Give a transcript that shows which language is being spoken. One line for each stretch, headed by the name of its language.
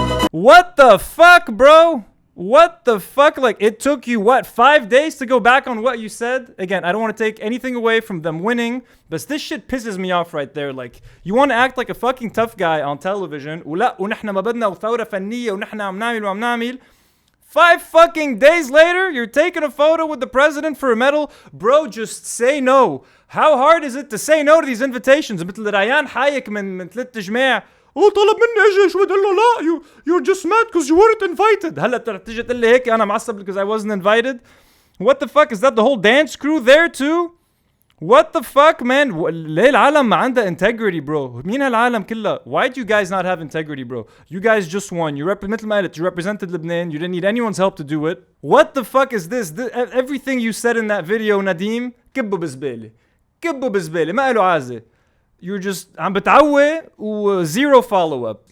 English: What the fuck, bro? What the fuck? Like, it took you, what, 5 days to go back on what you said? Again, I don't want to take anything away from them winning, but this shit pisses me off right there. Like, you want to act like a fucking tough guy on television.
Arabic: ولا ونحن ما بدنا وثورة فنية ونحن عم نعمل وعم نعمل.
English: 5 fucking days later, you're taking a photo with the president for a medal. Bro, just say no. How hard is it to say no to these invitations?
Arabic: مثل ريان حايك من 3 جماع. طلب مني اجي شو بدي له لا
English: you're just mad because you weren't invited.
Arabic: هلا تيجي تقول لي هيك انا معصب
English: because I wasn't invited. What the fuck, is that the whole dance crew there too? What the fuck, man?
Arabic: ليه العالم ما عندها
English: integrity, bro?
Arabic: مين هالعالم كلها?
English: Why do you guys not have integrity, bro? You guys just won. You
Arabic: مثل ما قلت,
English: you represented Lebanon. You didn't need anyone's help to do it. What the fuck is this? Everything you said in that video, Nadim,
Arabic: كبه بزبالة. كبه بزبالة. ما له عازة.
English: You're just
Arabic: عم بتعوي و
English: zero follow-up.